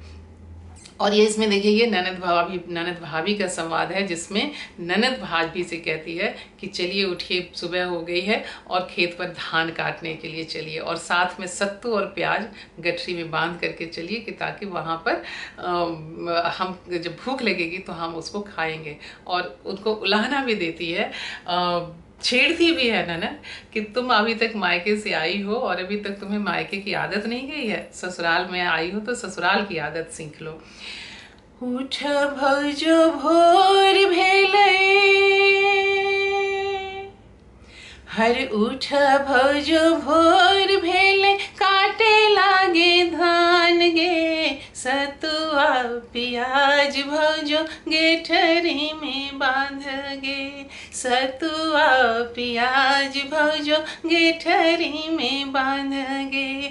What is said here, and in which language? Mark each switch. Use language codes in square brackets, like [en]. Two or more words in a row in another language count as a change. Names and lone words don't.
[hi] और ये इसमें देखिए ये ननद भाभी का संवाद है, जिसमें ननद भाभी से कहती है कि चलिए उठिए, सुबह हो गई है और खेत पर धान काटने के लिए चलिए, और साथ में सत्तू और प्याज गठरी में बांध करके चलिए कि ताकि वहाँ पर हम जब भूख लगेगी तो हम उसको खाएंगे। और उनको उलाहना भी देती है, छेड़ती भी है ननद कि तुम अभी तक मायके से आई हो और अभी तक तुम्हें मायके की आदत नहीं गई है, ससुराल में आई हो तो ससुराल की आदत सीख लो। [anp] उठ भौजो भोर भेले, हर उठ भौजो भोर भेले, काटे लागे धान गे, सतुआ प्याज भौजो गेठरी में बांध गे, सतुआ प्याज भौजो गेठरी में बांध गे।